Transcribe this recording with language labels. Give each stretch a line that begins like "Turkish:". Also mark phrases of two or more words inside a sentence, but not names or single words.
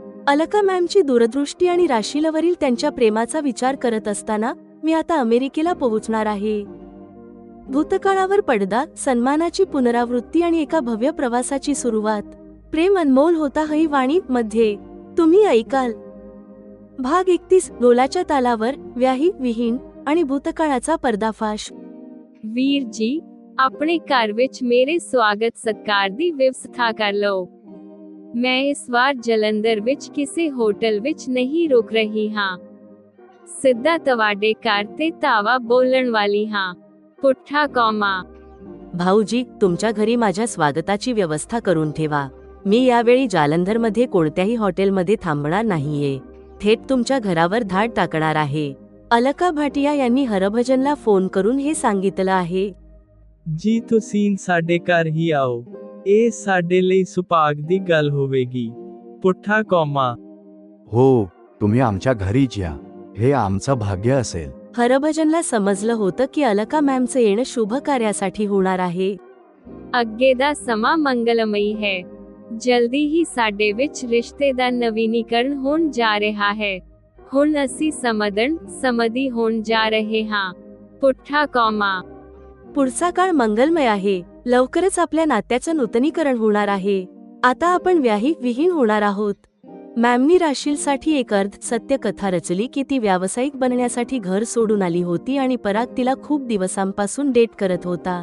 Marathi: अलका मॅमची दूरदृष्टी आणि राशीलवरील त्यांच्या प्रेमाचा विचार करत असताना मी आता अमेरिकेला पोहोचणार आहे. भूतकाळावर पडदा, सन्मानाची पुनरावृत्ती आणि एका भव्य प्रवासाची सुरुवात. प्रेम अनमोल होता हई वाणी मध्ये तुम्ही ऐकाल. भाग 31. डोलाच्या तालावर, व्याही विहीन आणि भूतकाळाचा पर्दाफाश.
Punjabi: ਵੀਰ ਜੀ ਆਪਣੇ ਘਰ ਵਿੱਚ ਮੇਰੇ ਸਵਾਗਤ ਸਤਿਕਾਰ ਦੀ ਵਿਵਸਥਾ ਕਰ ਲਓ। ਮੈਂ ਇਸ ਵਾਰ ਜਲੰਧਰ ਵਿੱਚ ਕਿਸੇ ਹੋਟਲ ਵਿੱਚ ਨਹੀਂ ਰੁਕ ਰਹੀ ਹਾਂ। ਸਿੱਧਾ ਤੁਹਾਡੇ ਘਰ ਤੇ ਧਾਵਾ ਬੋਲਣ ਵਾਲੀ ਹਾਂ। ਪੁੱਠਾ ਕੌਮਾ।
Marathi: भाऊजी, तुमच्या घरी माझ्या स्वागताची व्यवस्था करून ठेवा. मी यावेळी जालंधरमध्ये कोणत्याही हॉटेलमध्ये थांबणार नाहीये. थेट तुमच्या घरावर धाड टाकणार आहे. अलका भाटिया यांनी हरभजनला फोन करून हे सांगितलं आहे.
Punjabi: ਜੀ ਤੁਸੀਂ ਸਾਡੇ ਘਰ ਹੀ ਆਓ। ਇਹ ਸਾਡੇ ਲਈ ਸੁਭਾਗ ਦੀ ਗੱਲ ਹੋਵੇਗੀ। ਪੁੱਠਾ ਕੌਮਾ।
Marathi: हो, तुम्ही आमच्या घरीच या. हे आमचं भाग्य असेल. हरभजनला समजलं होतं की अलका मॅमचं येणं शुभ कार्यासाठी होणार आहे.
Punjabi: ਅੱਗੇ ਦਾ ਸਮਾਂ ਮੰਗਲਮਈ ਹੈ। ਜਲਦੀ ਹੀ ਸਾਡੇ ਵਿੱਚ ਰਿਸ਼ਤੇ ਦਾ ਨਵੀਨੀਕਰਨ ਹੋਣ ਜਾ ਰਿਹਾ ਹੈ। ਹੁਣ ਅਸੀਂ ਸਮਧੀ ਹੋਣ ਜਾ ਰਹੇ ਹਾਂ। ਪੁੱਠਾ ਕੌਮਾ।
Marathi: पुढचा काळ मंगलमय आहे. लवकरच आपल्या नात्याचं नूतनीकरण होणार आहे. आता आपण व्याही विहीन होणार आहोत. मॅमनी राशीलसाठी एक अर्ध सत्य कथा रचली की ती व्यावसायिक बनण्यासाठी घर सोडून आली होती आणि पराग तिला खूप दिवसांपासून डेट करत होता.